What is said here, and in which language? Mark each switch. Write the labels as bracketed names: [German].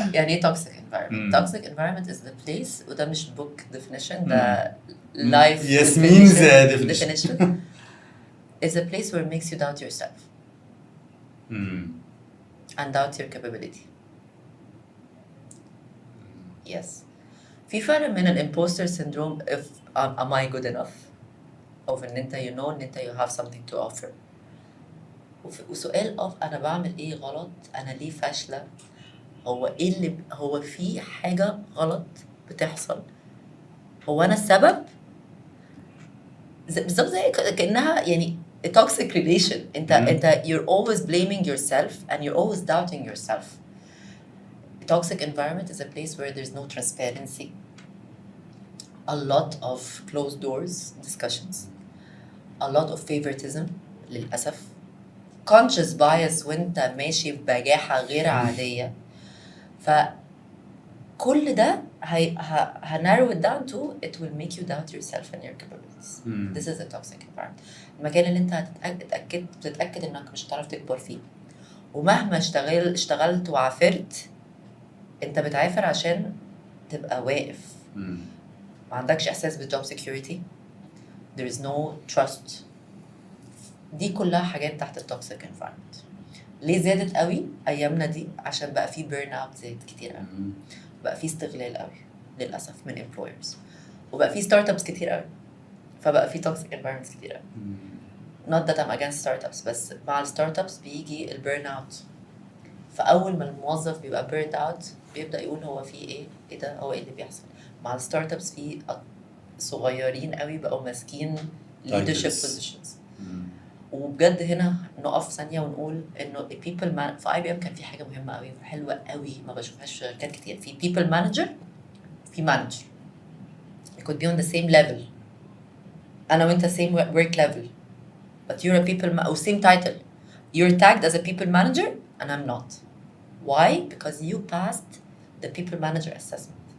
[Arabic] يعني ايه [English] toxic environment؟ toxic environment is the place، [Arabic] وده مش [English] book definition، ده life ياسمين's definition. is a place where it makes you doubt yourself and doubt your capability. Yes. [Arabic] في فرق من الامبوستر syndrome [English] if am I good enough of [Arabic] ان انت you know ان انت [English] you have something to offer، [Arabic] وسؤال of انا بعمل ايه غلط، انا ليه فاشلة، هو ايه اللي هو في حاجة غلط بتحصل، هو انا السبب. بالظبط زي كأنها يعني [English] a toxic relation. انت you're always blaming yourself and you're always doubting yourself. A toxic environment is a place where there's no transparency, a lot of closed doors discussions, a lot of favoritism للأسف, conscious bias [Arabic] وانت ماشي ببجاحة غير عادية. [English] فكل ده narrow it down to it will make you doubt yourself and your capabilities. This is a toxic environment. [Arabic] المكان اللي انت بتتأكد انك مش هتعرف تكبر فيه، ومهما اشتغلت وعافرت انت بتعافر عشان تبقى واقف. ما عندكش احساس بالجوب سيكيورتي، [English] there is no trust. [Arabic] دي كلها حاجات تحت التوكسيك انفايرمنت. ليه زادت قوي ايامنا دي؟ عشان بقى في بيرن اوت زاد كتير قوي، بقى في استغلال قوي للاسف من امبلويرز، وبقى في ستارت ابس كتير قوي، فبقى في توكسيك انفايرمنتس كتير قوي. [English] not that I'm against startups، [Arabic] بس مع الستارت ابس بيجي البيرن اوت. فاول ما الموظف بيبقى بيرد اوت بيبدا يقول هو في ايه ده، هو ايه اللي بيحصل. مع الستارت ابس في صغيرين قوي بقوا ماسكين leadership [English] Titles. positions. [Arabic] وبجد هنا نقف ثانيه ونقول انه people man في IBM كان في حاجه مهمه قوي وحلوه قوي ما بشوفهاش في شركات كتير. في people manager، في manager. [English] You could be on the same level. [Arabic] انا وانت [English] same work level, but you're a people or same title. You're tagged as a people manager and I'm not. Why? Because you passed the people manager assessment.